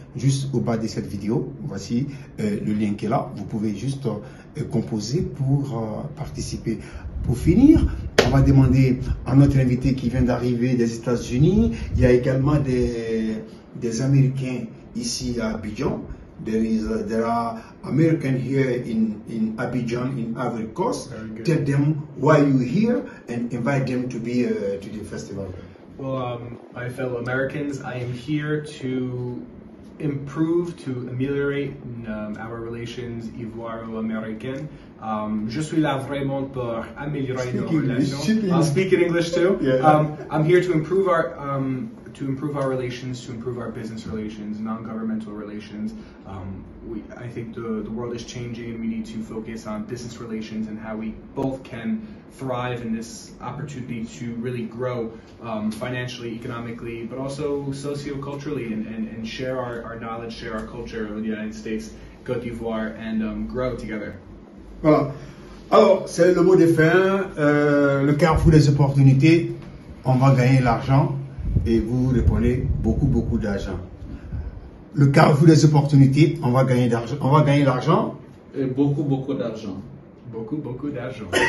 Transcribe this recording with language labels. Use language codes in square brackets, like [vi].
[fr] Juste au bas de cette vidéo, voici le lien qui est là. Vous pouvez juste composer pour participer. Pour finir, on va demander à notre invité qui vient d'arriver des États-Unis. Il y a également des Américains ici à Abidjan. [en] There are Americans here in Abidjan, in Ivory Coast. Tell them why you're here and invite them to be to the festival. Well, my fellow Americans, I am here to improve, to ameliorate our relations ivoiro-américaines. [fr] Je suis là vraiment pour améliorer nos relations. [en] I'll speak in English too. Yeah. I'm here to improve our relations, to improve our business relations, non-governmental relations. I think the world is changing, and we need to focus on business relations and how we both can thrive in this opportunity to really grow financially, economically, but also socio-culturally, and share our knowledge, share our culture with the United States, Côte d'Ivoire, and grow together. [fr] Voilà. Alors, c'est le mot de fin. Le carrefour des opportunités. On va gagner l'argent. Et vous répondez beaucoup d'argent. Le carrefour des opportunités, on va gagner d'argent. On va gagner l'argent. Et beaucoup d'argent. Beaucoup d'argent.